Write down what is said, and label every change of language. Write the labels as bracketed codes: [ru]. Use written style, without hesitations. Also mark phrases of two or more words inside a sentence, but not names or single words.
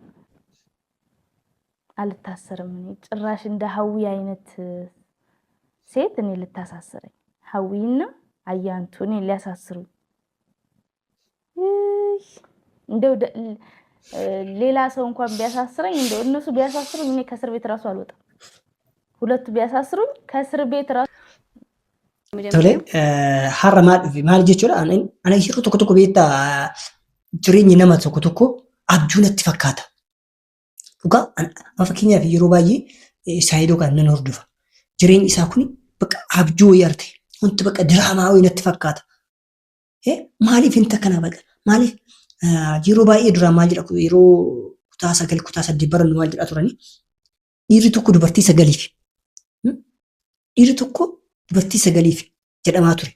[am] አልታሰርም እኔ ጭራሽ እንደ ሀዊ አይነት ሴት እኔ ልታሳስረኝ ሀዊና አያንቱ እኔ ሊያሳስሩኝ እንደው ሌላ ሰው እንኳን ቢያሳስረኝ እንደው እነሱ ቢያሳስሩኝ እኔ ከእስር ቤት ራሱ አልወጣም ሁለቱ ቢያሳስሩኝ ከእስር ቤት ራሱ [om] tole har'a maal jechuudha ana yeroo tokko beektaa jireenyi nama tokko abjuu natti fakkaata dhugaa fakkeenyaaf yeroo baay'ee Saayidoo kan nan hordofa jireenyi isaa kun bakka abjuu yarte wanti bakka diraamaa wayii natti fakkaata maaliif inta kana baqa maaliif yeroo baay'ee duraa maal jedha yeroo kutaa 9 kutaa 8 barannu maal jedha turani dhiirri tokko dubartii 9 dhiirri tokko dubartii 9 jedhamaa ture.